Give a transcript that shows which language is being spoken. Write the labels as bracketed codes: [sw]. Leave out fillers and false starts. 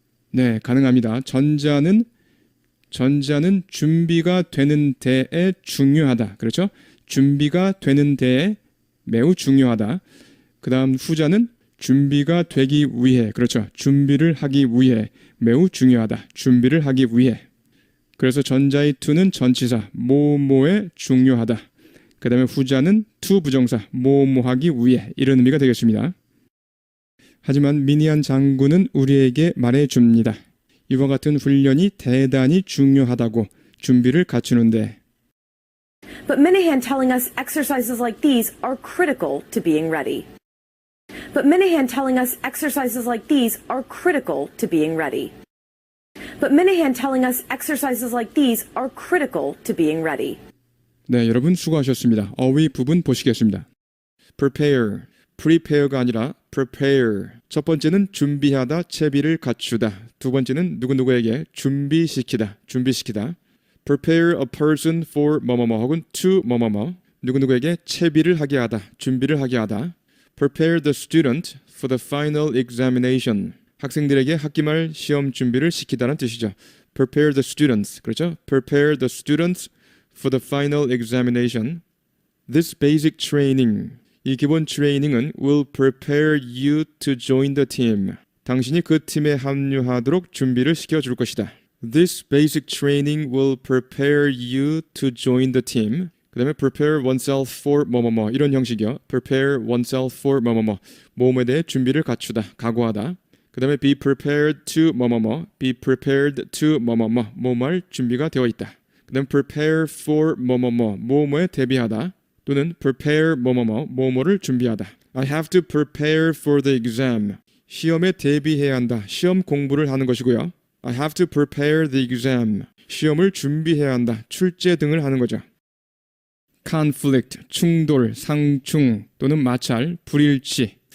[ko] 네, 가능합니다. 전자는 준비가 되는 데에 중요하다. 그렇죠? 준비가 되는 데에 매우 중요하다. 그 다음 후자는 준비가 되기 위해. 그렇죠? 준비를 하기 위해 매우 중요하다. 준비를 하기 위해. 그래서 전자의 to는 전치사 뭐뭐에 중요하다. 그 다음에 후자는 to 부정사 뭐뭐하기 위해 이런 의미가 되겠습니다. 하지만 미니안 장군은 우리에게 말해줍니다. 이와 같은 훈련이 대단히 중요하다고 준비를 갖추는데 [en] But Minahan telling us exercises like these are critical to being ready. But Minahan telling us exercises like these are critical to being ready. But Minahan telling us exercises like these are critical to being ready. [ko] 네, 여러분 수고하셨습니다. 어휘 부분 보시겠습니다. prepare, prepare가 아니라 prepare. 첫 번째는 준비하다, 채비를 갖추다. 두 번째는 누구누구에게 준비시키다. [en] prepare a person for 뭐뭐뭐 혹은 to 뭐뭐뭐. [ko] 누구누구에게 채비를 하게 하다, 준비를 하게 하다. [en] prepare the student for the final examination. [ko] 학생들에게 학기말 시험 준비를 시키다는 뜻이죠. [en] prepare the students. [ko] 그렇죠? [en] prepare the students for the final examination. This basic training. [ko] 이 기본 트레이닝은 [en] will prepare you to join the team. [ko] 당신이 그 팀에 합류하도록 준비를 시켜줄 것이다. [en] This basic training will prepare you to join the team. [ko] 그 다음에 [en] prepare oneself for [ko] 뭐뭐뭐 이런 형식이요. prepare oneself for 뭐뭐뭐 뭐뭐에 대해 준비를 갖추다, 각오하다. 그 다음에 [en] be prepared to [ko] 뭐뭐뭐 be prepared to 뭐뭐뭐 뭐뭐할 준비가 되어 있다. 그 다음에 [en] prepare for [ko] 뭐뭐뭐 뭐뭐에 대비하다. 또는 prepare 뭐뭐뭐 뭐뭐를 준비하다. [en] I have to prepare for the exam. [ko] 시험에 대비해야 한다. 시험 공부를 하는 것이고요. [en] I have to prepare the exam. [ko] 시험을 준비해야 한다. 출제 등을 하는 거죠. conflict, 충돌, 상충 또는 마찰, 불일치.